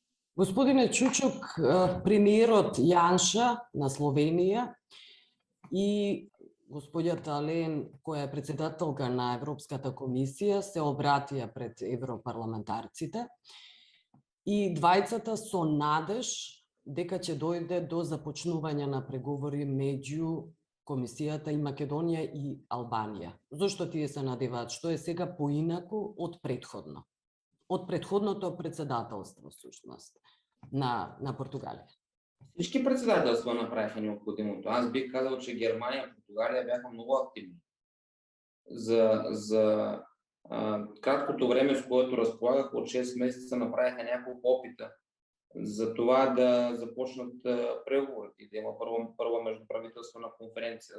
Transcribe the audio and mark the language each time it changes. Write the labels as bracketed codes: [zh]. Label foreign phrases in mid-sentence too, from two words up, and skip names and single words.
[mk] Господине Чучук, премиерот Јанша на Словенија и господјата Ален, која е председателка на Европската комисија, се обратија пред европарламентарците и двајцата со надеж дека ќе дојде до започнување на преговори меѓу Комисијата и Македонија и Албанија. Зошто тие се надеваат? Што е сега поинаку од предходно? Од предходното председателство, всушност, на Португалија. [bg] Всички председателства направиха необходимото. Аз бих казал, че Германия и Португалия бяха много активни. За краткото време, с което разполагах, от 6 месеца направиха няколко опита за това да започнат преговорите и да има първа междуправителствена конференция.